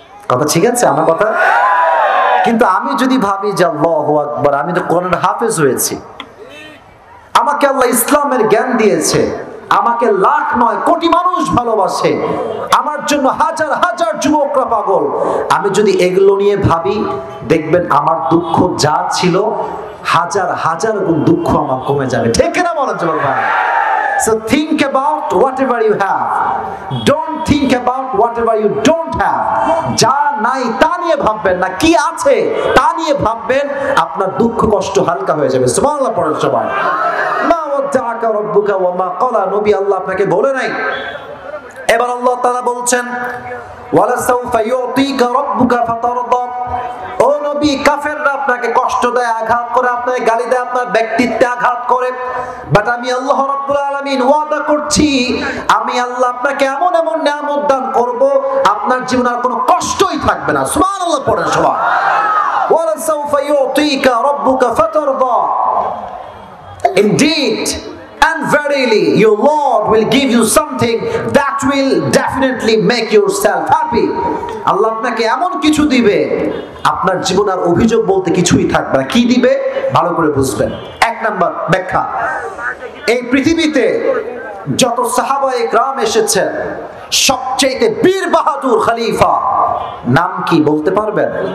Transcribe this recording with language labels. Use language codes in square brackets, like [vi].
[bn] কথা ঠিক আছে আমার কথা? কিন্তু আমি যদি ভাবি যে আল্লাহু আকবার, আমি তো কোরআনের হাফেজ হয়েছি, আমাকে আল্লাহ ইসলামের জ্ঞান দিয়েছে, আমাকে লাখ নয় কোটি মানুষ ভালোবাসে, আমার জন্য হাজার হাজার যুবকরা পাগল, আমি যদি এগুলো নিয়ে ভাবি, দেখবেন আমার দুঃখ যা ছিল হাজার হাজার গুণ দুঃখ আমার কমে যাবে। ঠিক না বলেন যুবক ভাই? [en] So think about whatever you have. Don't think about whatever you don't have. [bn] যা নাই তা নিয়ে ভাববেন না, কি আছে তা নিয়ে ভাববেন, আপনার দুঃখ কষ্ট হালকা হয়ে যাবে। সুবহানাল্লাহ পড়েন সবাই। [ar] মা ওয়াদ্দাআকা রাব্বুকা ওয়া মা ক্বালা, [bn] নবী আল্লাহ আপনাকে বলে নাই। এবার আল্লাহ তাআলা বলছেন, [ar] ওয়ালা সাউফা ইউতিকা রাব্বুকা ফাতারদা। [bn] ও নবী, কাফেররা আপনাকে কষ্ট দেয়, আঘাত করে, আপনাকে গালি দেয়, আপনার ব্যক্তিত্বে আঘাত করে, বাট আমি আল্লাহ রাব্বুল আলামিন ওয়াদা করছি, আমি আল্লাহ আপনাকে এমন এমন নিয়ামত দান করব, আপনার জীবনে আর কোনো কষ্টই থাকবে না। সুবহানাল্লাহ পড়েন সবাই। [ar] ওয়ালা সাউফা ইউতিকা রাব্বুকা ফাতারদা। [en] Indeed and verily your Lord will give you something that will definitely make yourself happy. [bn] আল্লাহ আপনাকে এমন কিছু দিবে, আপনার জীবন আর অভিযোগ বলতে কিছুই থাকবে না। কি দিবে ভালো করে বুঝবেন। এক নাম্বার ব্যাখ্যা, এই পৃথিবীতে যত সাহাবায়ে কেরাম এসেছেন, সবচেয়ে বীর বাহাদুর খলিফা নাম কি বলতে পারবেন?